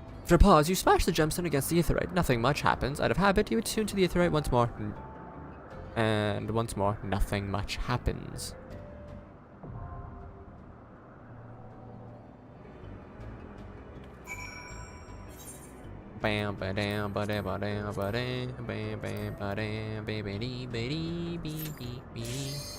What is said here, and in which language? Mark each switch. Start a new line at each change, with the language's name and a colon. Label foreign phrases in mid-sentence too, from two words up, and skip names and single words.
English: After a pause, you smash the gemstone against the aetheryte. Nothing much happens. Out of habit, you attune to the aetheryte once more. And once more, nothing much happens. Bam ba dam ba da ba dam ba dam bam bam ba dam ba ba dee ba dee bee bee bee.